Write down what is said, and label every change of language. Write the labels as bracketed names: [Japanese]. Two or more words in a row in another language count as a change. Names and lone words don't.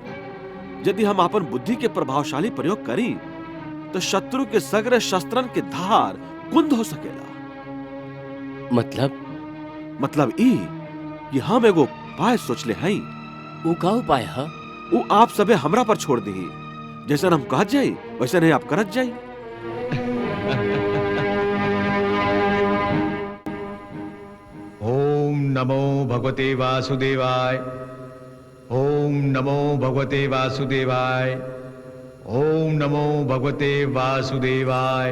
[Bhojpuri] यदि हम अपन बुद्धि के प्रभावशाली प्रयोग करी तो शत्रु के सगरे शस्त्रन के धार कुंद हो सकेला। मतलब ई कि हम एगो उपाय सोच ले हई। वो का उपाय है? वो आप सबे हमरा पर छोड़ दी, जैसा हम कहत जाई वैसा नहीं आप करत जाई। [Sanskrit] ओम नमो भगवते वासुदेवाय। ओम नमो भगवते वासुदेवाय। ओम नमो भगवते वासुदेवाय।